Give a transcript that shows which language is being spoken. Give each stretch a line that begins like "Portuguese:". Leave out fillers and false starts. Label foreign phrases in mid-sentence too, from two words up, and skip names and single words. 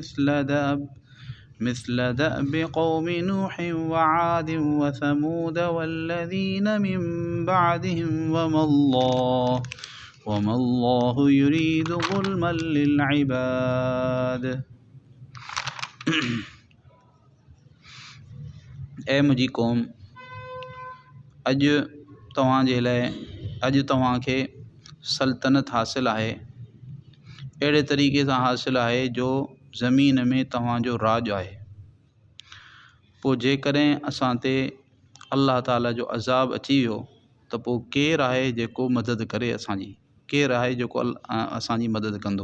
Arabic: مثل دأب قوم نوح وعاد وثمود والذين من بعدهم وما الله يريد ظلما للعباد
Sindhi: ऐ मुंहिंजी क़ौम अॼु तव्हांजे लाइ अॼु तव्हांखे सल्तनत हासिल आहे अहिड़े तरीक़े सां हासिल आहे जो ज़मीन में तव्हांजो राज आहे। पोइ जेकॾहिं असां ते अल्लाह ताला जो अज़ाब अची वियो त पोइ केरु आहे जेको मदद करे असांजी, केरु आहे जेको असांजी मदद कंदो।